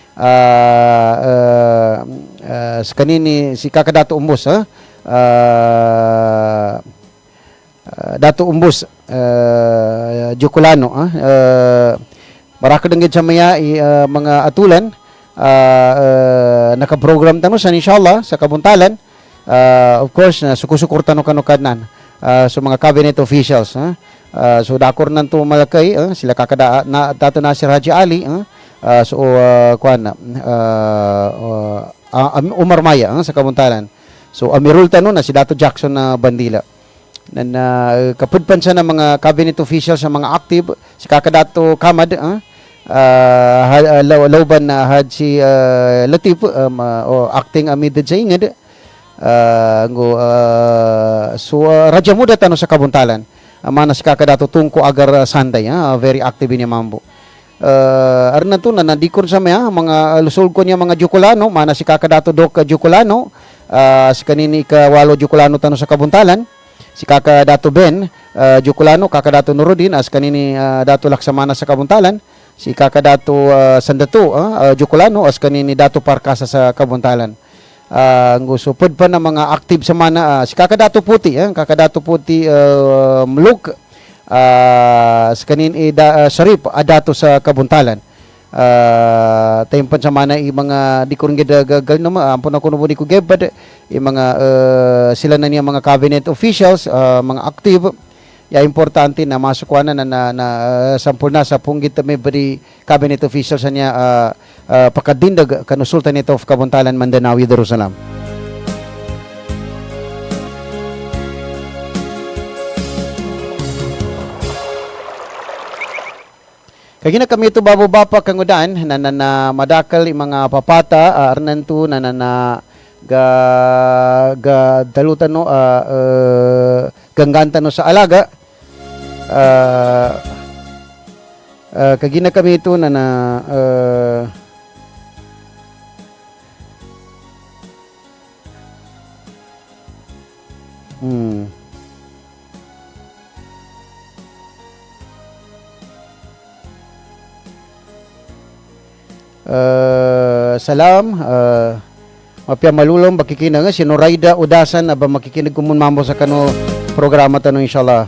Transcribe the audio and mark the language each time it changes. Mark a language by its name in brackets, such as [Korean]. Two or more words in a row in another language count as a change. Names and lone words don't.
[Maguindanaon] sa kanini si Kakadato Umbos Dato Umbos Jokulano maraka danggid sa maya mga atulan naka-program tano sa inshallah sa Kabuntalan [English] of course [Maguindanaon] na sukusukurtan no kanukanan so mga [English] cabinet officials [Maguindanaon] so dakor nanto malakay sila kakada na Dato Nasir Haji Ali so kuan Umar Maya sa Kabuntalan. So Amirul Tano na si Dato Jackson na Bandila. Kapudpan siya ng mga [English] cabinet officials [Maguindanaon] sa mga active si Kakadato Kamad Lauban na Haji Latif acting amid sa inged so Raja Muda Tano sa Kabuntalan. Mana si Kakadato Tungko Agar Sanday [English] very active [Maguindanaon] niya mambo. Arna to na nandikon sa mga lusol ko niya mga Jukulano, mana si Kakadato Doc Jukulano, si kanini ikawalo Jukulano Tano sa Kabuntalan, si Kakadato Ben Jukulano, Kakadato Nuruddin, as kanini Dato Laksamana sa Kabuntalan, si Kakadato Sandato Jukulano, as kanini Dato Parkasa sa Kabuntalan. Gusupod pa na mga active sa mana, si Kakadato Puti, Kakadato Puti Mluk, sa kanin Sharif Adato sa Kabuntalan. Tayong pansamana mga di ko rin gagal naman ampun ako nubo di ko gebad mga sila na niya mga [English] cabinet officials [Maguindanaon] mga active ya importante na masukuan na sampul na sa punggit may bari [English] cabinet officials [Maguindanaon] niya pakadindag kanu Sultanate of Kabuntalan Mandanawi Darussalam. Kagina kami ito bababa kangudan na madakal mga papata arnanto na dalutan no ganggantan no sa alaga kagina kami ito Salam, mapya malulong bakikinang si Noraida Udasan aba makikinig kumun mambo sa kano programa tanong inshallah.